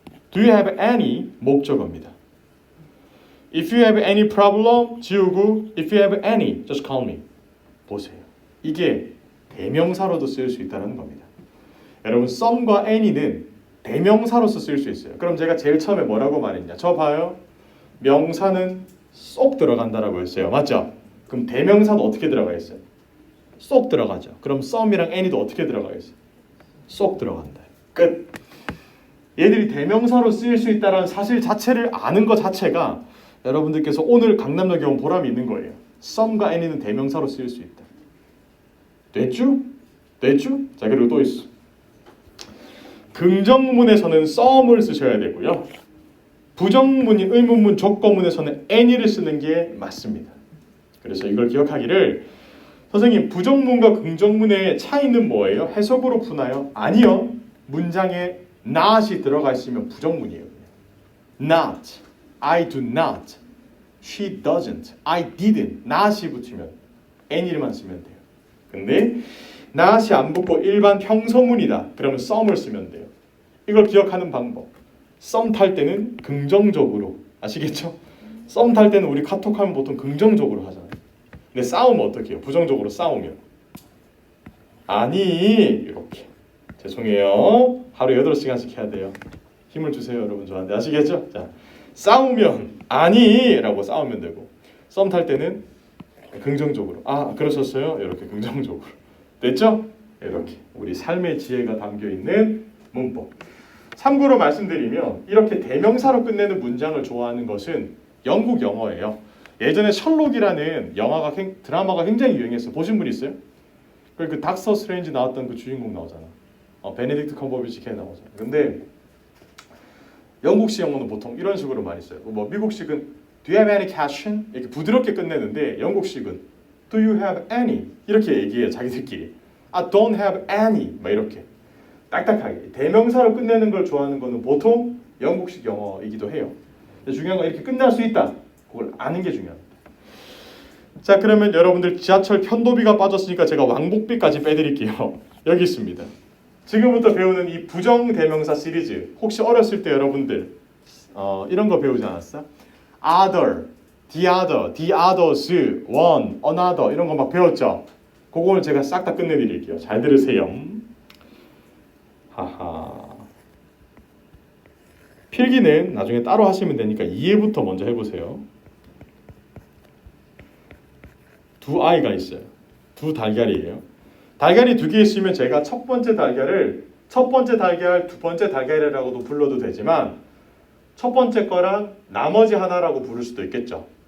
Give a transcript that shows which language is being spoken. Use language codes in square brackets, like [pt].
[en] Do you have any [ko] 목적어입니다. [en] If you have any problem [ko] 지우고 [en] if you have any just call me. [ko] 보세요. 이게 대명사로도 쓰일 수 있다는 겁니다. 여러분 some과 any는 대명사로서 쓰일 수 있어요. 그럼 제가 제일 처음에 뭐라고 말했냐? 저 봐요. 명사는 쏙 들어간다라고 했어요. 맞죠? 그럼 대명사도 어떻게 들어가 있어요? 쏙 들어가죠. 그럼 some이랑 any도 어떻게 들어가 있어요? 쏙 들어간다. 끝. 얘들이 대명사로 쓰일 수 있다는 사실 자체를 아는 것 자체가 여러분들께서 오늘 강남역에 온 보람이 있는 거예요. some과 any는 대명사로 쓰일 수 있다. 됐죠? 됐죠? 자 그리고 또 있어. 긍정문에서는 some을 쓰셔야 되고요. 부정문인 의문문 조건문에서는 any를 쓰는 게 맞습니다. 그래서 이걸 기억하기를 선생님 부정문과 긍정문의 차이는 뭐예요? 해석으로 푸나요? 아니요. 문장에 not이 들어가 있으면 부정문이에요. [en] not, I do not, she doesn't, I didn't not이 [ko] 붙으면 any만 쓰면 돼요. 근데 not이 안 붙고 일반 평서문이다. 그러면 some을 쓰면 돼요. 이걸 기억하는 방법. 썸 탈 때는 긍정적으로 아시겠죠? 썸 탈 때는 우리 카톡하면 보통 긍정적으로 하잖아요. 근데 싸우면 어떻게 해요? 부정적으로 싸우면 아니 이렇게 죄송해요. 하루 8시간씩 해야 돼요. 힘을 주세요 여러분 저한테 아시겠죠? 자 싸우면 아니 라고 싸우면 되고 썸 탈 때는 긍정적으로 아 그러셨어요? 이렇게 긍정적으로 됐죠? 이렇게 우리 삶의 지혜가 담겨있는 문법. 참고로 말씀드리면 이렇게 대명사로 끝내는 문장을 좋아하는 것은 영국 영어예요. 예전에 셜록이라는 드라마가 굉장히 유행했어요. 보신 분 있어요? 그 닥터 스트레인지 나왔던 그 주인공 나오잖아. 베네딕트 컴버비치 걔 나오잖아. 근데 영국식 영어는 보통 이런 식으로 많이 써요. 뭐 미국식은 [en] Do you have any question? [ko] 이렇게 부드럽게 끝내는데 영국식은 [en] Do you have any? [ko] 이렇게 얘기해요. 자기들끼리. [en] I don't have any. [ko] 막 이렇게. 딱딱하게 대명사로 끝내는 걸 좋아하는 거는 보통 영국식 영어이기도 해요. 중요한 건 이렇게 끝날 수 있다. 그걸 아는 게 중요합니다. 자 그러면 여러분들 지하철 편도비가 빠졌으니까 제가 왕복비까지 빼드릴게요. 여기 있습니다. 지금부터 배우는 이 부정대명사 시리즈 혹시 어렸을 때 여러분들 이런 거 배우지 않았어? [en] other, the other, the others, one, another [ko] 이런 거 막 배웠죠? 그걸 제가 싹 다 끝내드릴게요. 잘 들으세요. 하하. 필기는 나중에 따로 하시면 되니까 이해부터 먼저 해보세요. 두 아이가 있어요. 두 달걀이에요. 달걀이 두 개 있으면 제가 첫 번째 달걀, 두 번째 달걀이라고도 불러도 되지만 첫 번째 거랑 나머지 하나라고 부를 수도 있겠죠.